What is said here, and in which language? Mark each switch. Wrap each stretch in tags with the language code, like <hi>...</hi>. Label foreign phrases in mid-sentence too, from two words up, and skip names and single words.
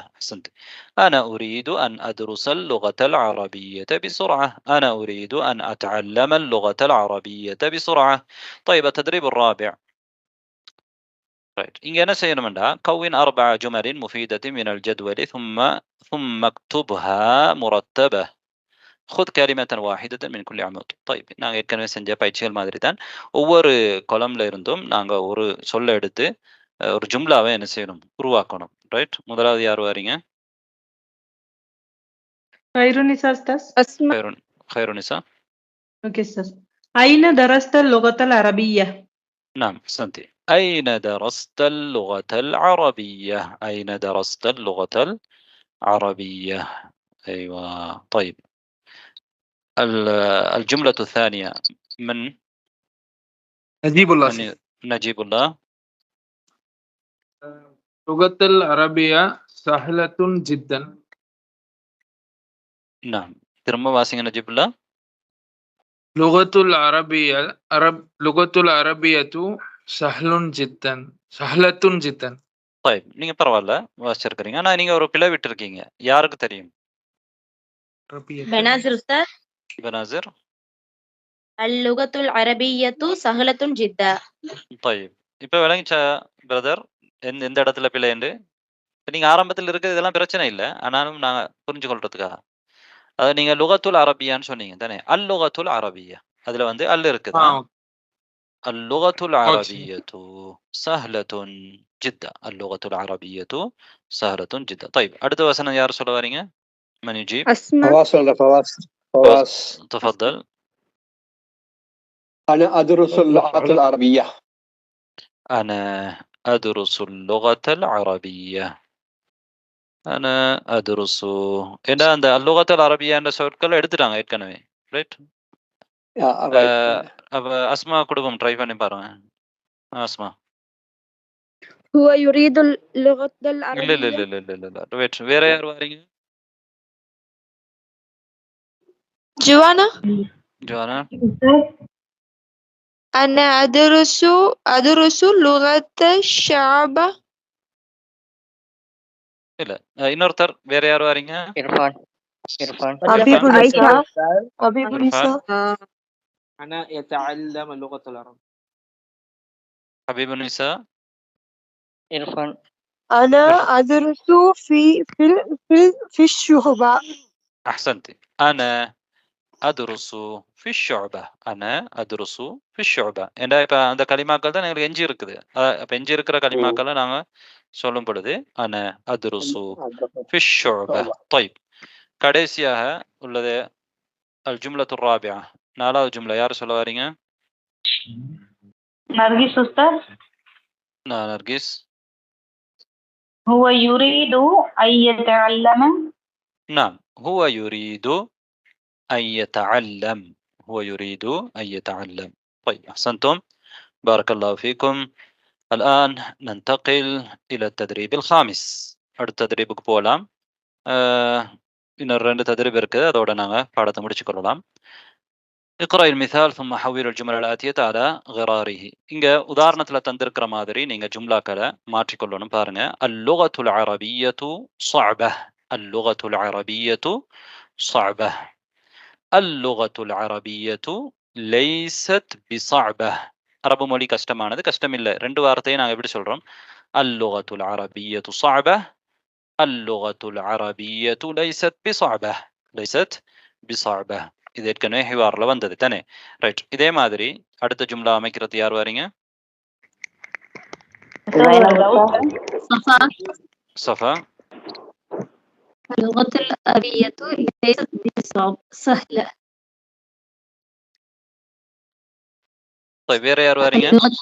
<ar>أحسنت. أنا أريد أن أدرس اللغة العربية بسرعة. أنا أريد أن أتعلم اللغة العربية بسرعة. طيب التدريب الرابع.</ar> <ta>இங்க என்ன செய்யணும்டா,</ta> <ar>كون 4 جمل مفيدة من الجدول ثم اكتبها مرتبة. خذ كلمة واحدة من كل عمود.</ar> <ta>طيب நாங்க ஏற்கனவே செஞ்ச பயிற்சிகள் மாதிரி தான் ஒவ்வொரு காலம்ல இருந்தும் நாங்க ஒரு சொல்ல எடுத்து ஒரு ஜும்லாவை என்ன செய்யணும், உருவாக்கணும். ரைட். முதலாவது யார் வரீங்க?</ta> <ar>خيرونيسا أستاذ. خيرونيسا. اوكي أستاذ. أين درست اللغة العربية؟ نعم أحسنتي. أين درست اللغة العربية؟ أين درست اللغة العربية؟ أيوة. طيب الجملة الثانية من نجيب الله. نجيب الله. اللغة العربية سهلة جدا. نعم.</ar> <ta>திரும்ப வாசிங்க நஜீப் الله.</ta> <ar>لغة العربية سهل جدا. سهلة جدا.</ar> <ta>طيب நீங்க பரவாயில்ல வாசிச்சிருக்கீங்க, ஆனா நீங்க ஒரு பிழை விட்டுருக்கீங்க. யாருக்கு தெரியும்?</ta> <ar>بنازل أستاذ. بنازر. اللغة العربية سهلة جدا.</ar> <ta>طيب இப்ப விளங்கிச்சா பிரதர் எந்த இடத்துல பிழைண்டு? நீங்க ஆரம்பத்தில் இருக்கிறது இதெல்லாம் பிரச்சனை இல்லை, ஆனாலும் நாங்க புரிஞ்சு கொள்றதுக்காக. அதாவது நீங்க லுகத்துல் அரபியான்னு சொன்னீங்க தானே,</ta> <ar>اللغة العربية,</ar> <ta>அதுல வந்து அல் இருக்குதா?</ta> <ar>اللغة العربية سهلة جدا. اللغة العربية سهلة جدا.</ar> <ta>طيب அடுத்த வசனம் யார் சொல்ல வரீங்க?</ta> <ar>من يجيب؟ فواز. تفضل. أنا أدرس اللغة العربية. أنا أدرس اللغة العربية. أنا أدرس. إذا عند اللغة العربية عند</ar> <ta>சொற்கள் எடுத்துட்டாங்க ஏற்கனவே. ரைட். அப்ப அஸ்மா கொடுப்போம், ட்ரை பண்ணி பாருங்க. அஸ்மா.</ta> <ar>هو يريد اللغة العربية.</ar> <ta>இல்ல இல்ல இல்ல இல்ல இல்ல வெயிட், வேற யார் வரீங்க?</ta> <ar>جوانا. جوانا. أنا أدرس لغة الشعب.</ar> <ta>இல்ல இன்னொருத்தர் வேற யார் வரீங்க?</ta> <ar>إرفان. حبيب النساء. أنا يتعلم اللغة العربية. حبيب النساء. إرفان. أنا أدرس في الشعبة. أحسنتي. أنا أدرس في الشعبة. أنا أدرس في الشعبة.</ar> <ta>ஏன்னா இப்ப அந்த கலிமாக்கள் தான் எங்களுக்கு எஞ்சி இருக்குது. அப்ப எஞ்சி இருக்கிற கலிமாக்களை நாங்க சொல்லும் பொழுது</ta> <ar>أنا أدرس في الشعبة.</ar> <ta>طيب கடைசியாக உள்ளது</ta> <ar>الجملة الرابعة.</ar> <ta>4வது ஜும்லா யார் சொல்ல வரீங்க?</ta> <ar>نرجس أستاذ. نرجس. هو يريد أن يتعلم. نعم هو يريد أن يتعلم. هو يريد أن يتعلم. طيب أحسنتم، بارك الله فيكم. الآن ننتقل إلى التدريب الخامس.</ar> <ta>التدريب போலாம். இன்னொரு 2 தத்ரீப் இருக்குது, அதோட நாங்க பாடத்தை முடிச்சுக்கொள்ளலாம்.</ta> <ar>اقرأ المثال ثم حول الجمل الآتية على غراره.</ar> <ta>இங்க உதாரணத்துல தந்திருக்கிற மாதிரி நீங்க ஜும்லாக்களை மாற்றிக்கொள்ளணும். பாருங்க.</ta> <ar>اللغة العربية صعبة. اللغة العربية صعبة. اللغة العربية ليست بصعبة.</ar> <ta>அரபு மொழி கஷ்டமானது, கஷ்டம் இல்லை. 2 வார்த்தையை நாங்க எப்படி சொல்றோம்?</ta> <ar>اللغة العربية صعبة. اللغة العربية ليست بصعبة. ليست بصعبة.</ar> <ta>இது ஏற்கனவே ஹிவார்ல வந்தது தானே. ரைட். இதே மாதிரி அடுத்த ஜும்லா அமைக்கிறது யார் வரீங்க?</ta> <ar>صفا. اللغة العربية ليست بصعبة، سهلة.</ar> <ta>طيب வேற யார் வரீங்க?</ta>